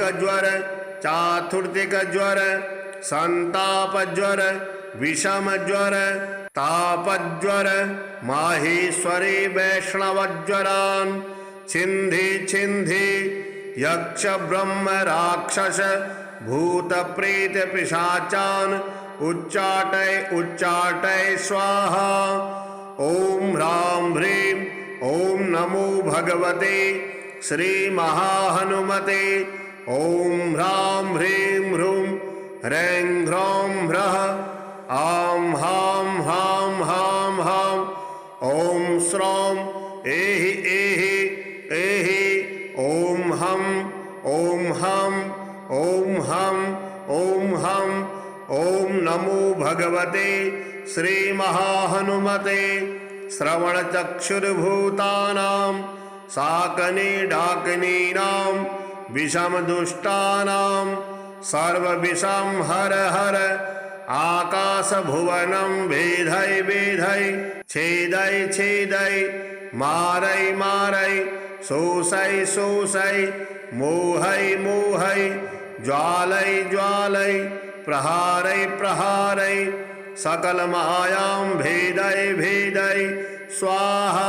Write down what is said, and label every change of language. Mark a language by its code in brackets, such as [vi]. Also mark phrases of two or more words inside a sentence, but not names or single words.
[sa] ज्वर चातुर्दिक ज्वर संताप ज्वर विषम ज्वर तापज्वर माहेश्वरी वैष्णवज्वरान् छिन्धि छिन्धि यक्ष ब्रह्म राक्षस भूत प्रेत पिशाचान् उच्चाटय उच्चाटय स्वाहा। ओम ह्रां ह्रीं ओम नमो भगवते श्री महाहनुमते ओम ह्रां ह्रीं ह्रूं ह्रैं ह्रौं ह्रः आं हां हां हां हां ओम श्रौं एहि एहि एहि ओम हम ओम हम ओम हम ओम हम। ओम नमो भगवते श्री महाहनुमते श्रवण चक्षुर्भूतानां साकने डाकनीनां विषम दुष्टानां सर्वविषं हर हर आकाशभुवनं वेधै वेधै छेदै छेदै मारै मारै शोषै शोषै मोहै मोहै ज्वालै ज्वालै प्रहारै प्रहारै सकलमायां भेदै भेदै स्वाहा।